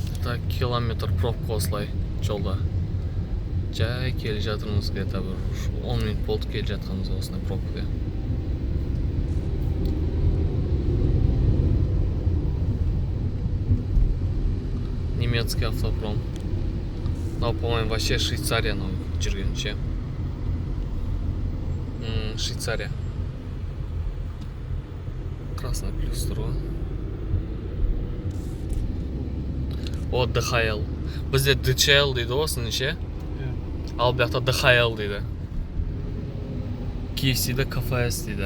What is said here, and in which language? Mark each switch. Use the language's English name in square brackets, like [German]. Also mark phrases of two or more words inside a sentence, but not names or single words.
[Kazakh] Где-то километр пробка осылай жолда. Жай келе жатырмыз, где-то бір 10 минут болды келе жатқанымыз осындай пробкада. [Russian] Немецкий автопром. Но, по-моему, вообще [Kazakh] Швейцарияны жүргенше. Швейцария. [Russian] Красный плюс [Kazakh] тұр ғой. О, ДХЛ. Бізде ДЧЛ дейді осының ше. Ал бұяқта ДХЛ дейді. KFC-де КФС дейді.